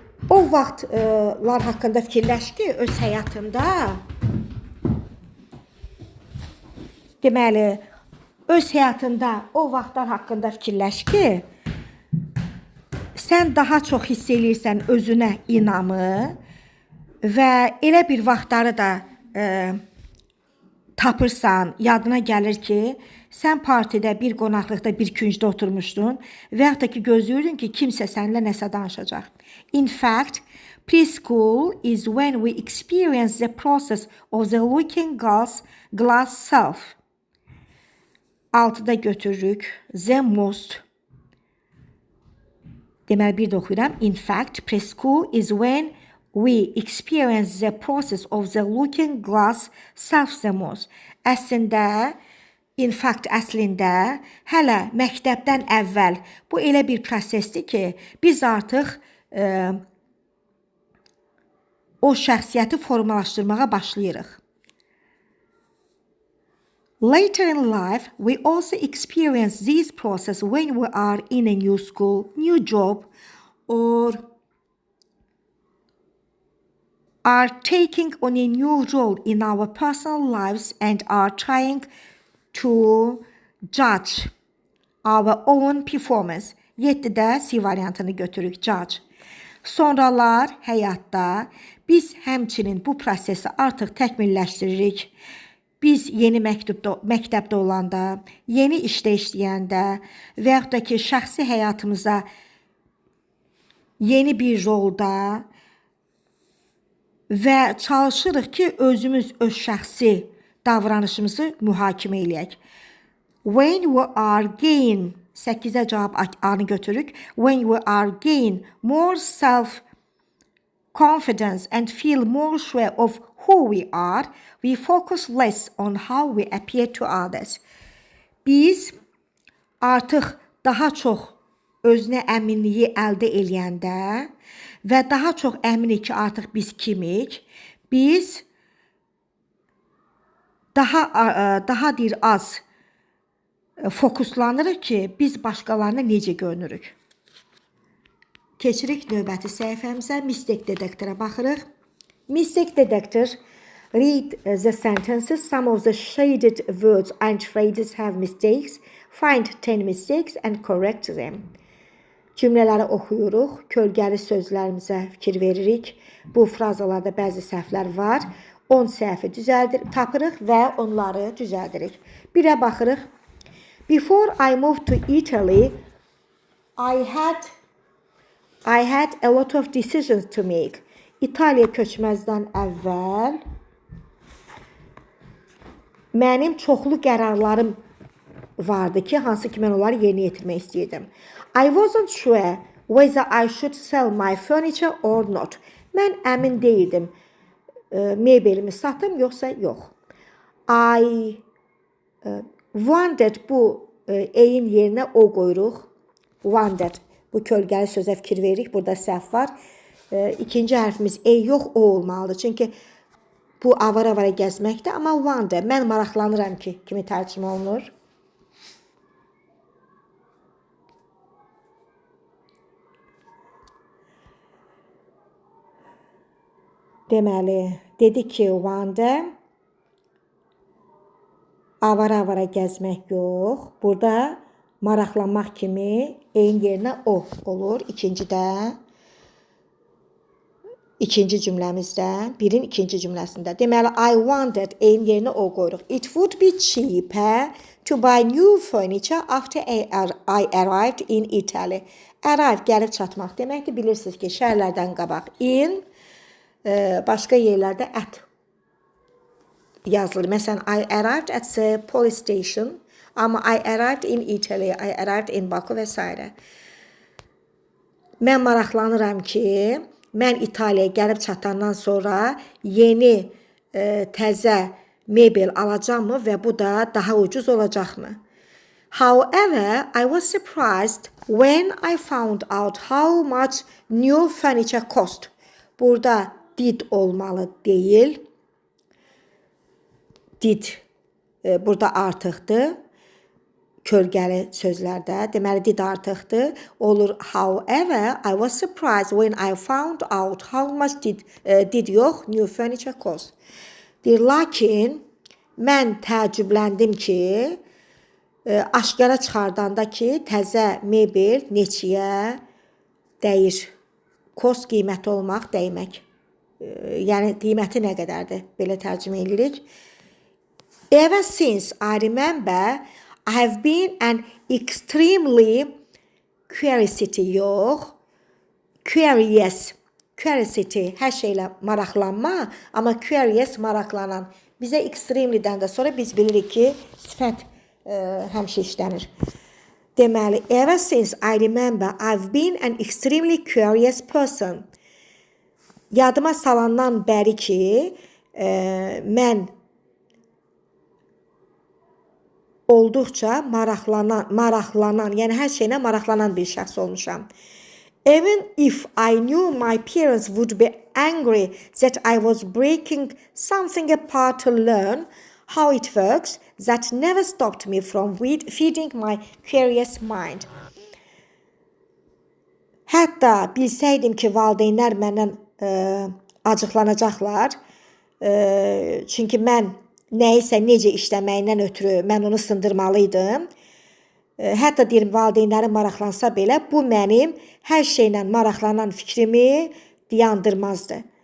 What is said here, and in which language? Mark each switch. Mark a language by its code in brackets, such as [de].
[az] O vaxtlar haqqında fikirləş ki, öz həyatında. Deməli, öz həyatında o vaxtlar haqqında fikirləş ki, sən daha çox hiss eləyirsən özünə inamı və elə bir vaxtları da tapırsan, yadına gəlir ki, sən partidə, bir qonaqlıqda, bir küncdə oturmuşdun və yaxud da ki, gözləyirdin ki, kimsə səninlə nəsə danışacaq. [en] In fact, preschool is when we experience the process of the looking glass self. [az] 6-da götürürük. [en] The most. [az] Deməli, bir də oxuyuram. [en] In fact, preschool is when we experience the process of the looking glass self the most. [az] Əslində, [en] in fact, [az] əslində, hələ məktəbdən əvvəl bu elə bir prosesdir ki, biz artıq o şəxsiyyəti formalaşdırmağa başlayırıq. [en] Later in life, we also experience this process when we are in a new school, new job, or are taking on a new role in our personal lives and are trying to judge our own performance. [az] 7-də C variantını götürürük, judge. Sonralar həyatda biz həmçinin bu prosesi artıq təkmilləşdiririk. Biz yeni məktəbdə olanda, yeni işdə işləyəndə və yaxud da ki, şəxsi həyatımıza yeni bir rolda və çalışırıq ki, özümüz öz şəxsi davranışımızı mühakimə eləyək. [en] When we are gain, [az] 8-ə cavab A-nı götürürük. [en] When we are gain more self confidence and feel more sure of who we are, we focus less on how we appear to others. [az] Biz artıq daha çox özünə əminliyi əldə eləyəndə və daha çox əminik ki, artıq biz kimik, biz daha az fokuslanırıq ki, biz başqalarına necə görünürük. Keçirik növbəti səhifəmizə, Mistake Detector-a baxırıq. [en] Mistake Detector, read the sentences. Some of the shaded words and phrases have mistakes. Find 10 mistakes and correct them. [az] Cümlələri oxuyuruq, kölgəli sözlərimizə fikir veririk. Bu frazalarda bəzi səhvlər var. 10 səhvi tapırıq və onları düzəldirik. Birə baxırıq. [en] Before I moved to Italy, I had a lot of decisions to make. [az] İtaliya köçməzdən əvvəl mənim çoxlu qərarlarım vardı ki, hansı ki mən onları yerinə yetirmək istəyirdim. [en] I wasn't sure whether I should sell my furniture or not. [az] Mən əmin deyildim. Mebelimi satım yoxsa yox. [en] I wondered, [az] bu eyin yerinə o qoyuruq. Wondered. Bu kölgəli sözə fikir veririk. Burada səhv var. İkinci hərfimiz e yox, o olmalıdır. Çünki bu avara-avara gəzməkdir. Amma wonder, mən maraqlanıram ki, kimi tərcümə olunur. Deməli, dedik ki, wonder, avara-avara gəzmək yox. Burada maraqlanmaq kimi eyin yerinə o olur. İkinci cümləmizdə, birin ikinci cümləsində. Deməli, [en] I wondered, [az] eyin yerinə o qoyuruq. [en] It would be cheaper to buy new furniture after I arrived in Italy. [az] Arrive, gəlib çatmaq deməkdir. Bilirsiniz ki, şəhərlərdən qabaq in, başqa yerlərdə at yazılır. Məsələn, [en] I arrived at the police station. [az] Amma [en] I arrived in Italy, I arrived in Baku və s. [az] Mən maraqlanıram ki, mən İtaliyaya gəlib çatandan sonra yeni təzə mebel alacaqmı və bu da daha ucuz olacaqmı? [en] However, I was surprised when I found out how much new furniture cost. [az] Burada did olmalı deyil. Did burada artıqdır. Kölgəli sözlərdə. Deməli, did artıqdır. Olur, [en] however, I was surprised when I found out how much did [az] yox, [en] new furniture cost. [az] Deyir, lakin mən təəccübləndim ki, aşkara çıxardanda ki, təzə mebel neçəyə dəyir. Cost qiyməti olmaq, dəymək. Yəni, qiyməti nə qədərdir? Belə tərcümə edirik. [en] Ever since I remember, I have been an extremely curiosity, [az] hər şeylə maraqlanma, amma [en] curious [az] maraqlanan. Bizə extremely'dən də sonra biz bilirik ki, sifət həmişə işlənir. [en] Deməli, ever since I remember, I've been an extremely curious person. [az] Yadıma salandan bəri ki, mən olduqca maraqlanan, yəni hər şeylə maraqlanan bir şəxs olmuşam. [en] Even if I knew my parents would be angry that I was breaking something apart to learn how it works, that never stopped me from feeding my curious mind. [az] Hətta bilsəydim ki, valideynlər məndən acıqlanacaqlar, çünki mən nəyisə necə işləməyindən ötürü mən onu sındırmalıydım. Hətta deyirəm, valideynlərim maraqlansa belə, bu mənim hər şeylə maraqlanan fikrimi dayandırmazdı.